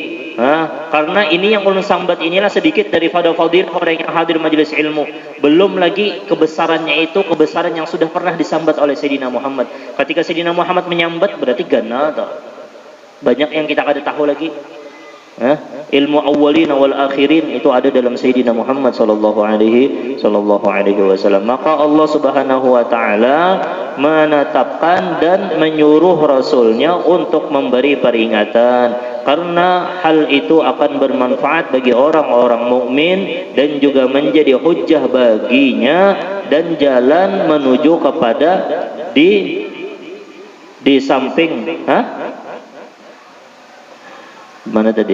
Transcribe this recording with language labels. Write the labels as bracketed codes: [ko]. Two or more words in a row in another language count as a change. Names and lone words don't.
[bjn] Karena ini yang ulun sambat inilah sedikit daripada fadilah orang yang hadir majelis ilmu. [id] Belum lagi kebesarannya itu, kebesaran yang sudah pernah disambat oleh Sayyidina Muhammad. [bjn] Ketika Sayyidina Muhammad menyambat berarti gana atau banyak yang kita kada tahu lagi. [id] Ilmu [ar] awwalin wal akhirin [id] itu ada dalam Sayyidina Muhammad [ar] sallallahu alaihi wasallam. [id] Maka Allah [ar] Subhanahu wa taala [id] menetapkan dan menyuruh rasulnya untuk memberi peringatan, karena hal itu akan bermanfaat bagi orang-orang mukmin dan juga menjadi hujjah baginya dan jalan menuju kepada di samping mana tadi?